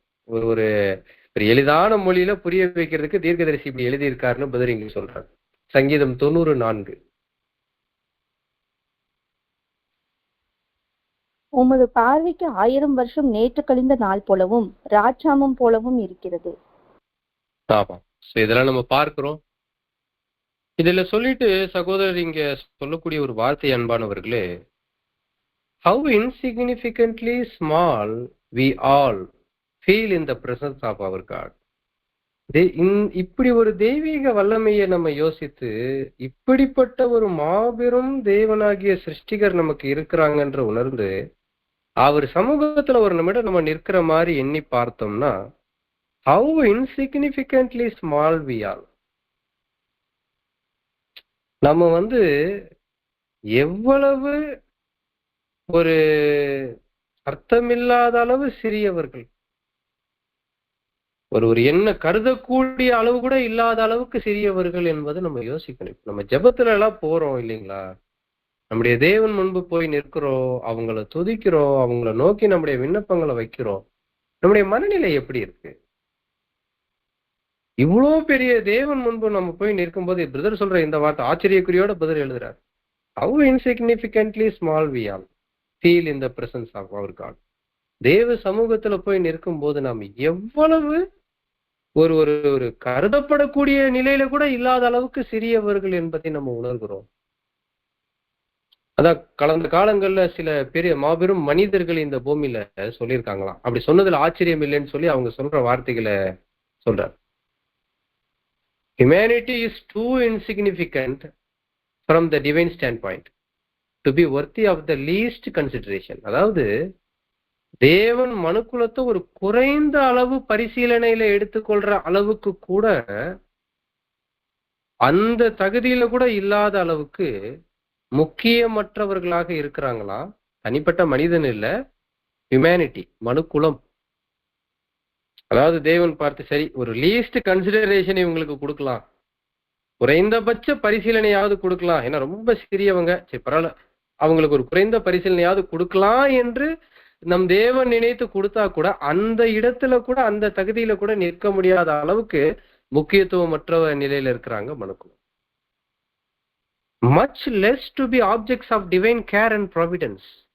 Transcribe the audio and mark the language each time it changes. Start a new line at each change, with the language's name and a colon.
Tamil: ஒரு ஒரு ஒரு எளிதான மொழியில புரிய வைக்கிறதுக்கு தீர்க்கதரிசி இப்படி எழுதியிருக்காருன்னு பதில் இங்க சொல்றாங்க. சங்கீதம் 90:4. உமது பார்வைக்கு 1000 வருஷம் நேற்று கழிந்த நாள் போலவும் ராட்சாமம் போலவும் இருக்கிறது. ஆமா. இதெல்லாம் நம்ம பார்க்கிறோம். இதுல சொல்லிட்டு சகோதரர் இங்க சொல்லக்கூடிய ஒரு வார்த்தை, அன்பானவர்களே,
English: how insignificantly small we all feel in the presence of our God.
Tamil: இப்படி ஒரு தெய்வீக வல்லமையை நம்ம யோசித்து, இப்படிப்பட்ட ஒரு மாபெரும் தேவனாகிய சிருஷ்டிகர் நமக்கு இருக்கிறாங்கன்ற உணர்ந்து அவர் சமூகத்துல ஒரு நிமிடம் நம்ம நிற்கிற மாதிரி எண்ணி பார்த்தோம்னா,
English: how insignificantly small we are.
Tamil: நம்ம எவ்வளவு ஒரு அர்த்தமில்லாத அளவு சிறியவர்கள், ஒரு என்ன கருதக்கூடிய அளவு கூட இல்லாத அளவுக்கு சிறியவர்கள் என்பது நம்ம யோசிக்கணும். நம்ம ஜெபத்துல எல்லாம் போறோம் இல்லைங்களா, நம்முடைய தேவன் முன்பு போய் நிற்கிறோம், அவங்கள துதிக்கிறோம், அவங்கள நோக்கி நம்முடைய விண்ணப்பங்களை வைக்கிறோம். நம்முடைய மனநிலை எப்படி இருக்கு? இவ்வளோ பெரிய தேவன் முன்பு நம்ம போய் நிற்கும்போது பிரதர் சொல்ற இந்த வார்த்தை ஆச்சரியக்குறியோட பதில் எழுதுறாரு.
English: How insignificantly small we are feel in the presence of our God.
Tamil: தேவ சமூகத்துல போய் நிற்கும் போது நாம் எவ்வளவு ஒரு ஒரு ஒரு கருதப்படக்கூடிய நிலையில கூட இல்லாத அளவுக்கு சிறியவர்கள் என்பதை நம்ம உணர்கிறோம். அதான் கடந்த காலங்கள்ல சில பெரிய மாபெரும் மனிதர்கள் இந்த பூமியில சொல்லியிருக்காங்களாம். அப்படி சொன்னதுல ஆச்சரியம் இல்லைன்னு சொல்லி அவங்க சொல்ற வார்த்தைகளை சொல்றார்.
English: Humanity is too insignificant from the divine standpoint to be worthy of the least consideration.
Tamil: அதாவது தேவன் மனுக்குலத்தை ஒரு குறைந்த அளவு பரிசீலனையில எடுத்துக்கொள்ற அளவுக்கு கூட, அந்த தகுதியில கூட இல்லாத அளவுக்கு முக்கியமற்றவர்களாக இருக்கிறாங்களா? தனிப்பட்ட மனிதன் இல்ல, ஹியூமனிட்டி, மனுக்குலம். அதாவது தேவன் பார்த்து, சரி ஒரு
English: least consideration
Tamil: இவங்களுக்கு கொடுக்கலாம், குறைந்தபட்ச பரிசீலனையாவது கொடுக்கலாம், ஏன்னா ரொம்ப சிறியவங்க, சரி பரவாயில்ல, அவங்களுக்கு ஒரு குறைந்த பரிசீலனையாவது கொடுக்கலாம் என்று நம் தேவன் நினைத்து கொடுத்தா கூட அந்த இடத்துல கூட, அந்த தகுதியில கூட நிற்க முடியாத அளவுக்கு முக்கியத்துவமற்ற நிலையில இருக்கிறாங்க மனுக்குலம்.
English: much less to be objects of divine care and providence.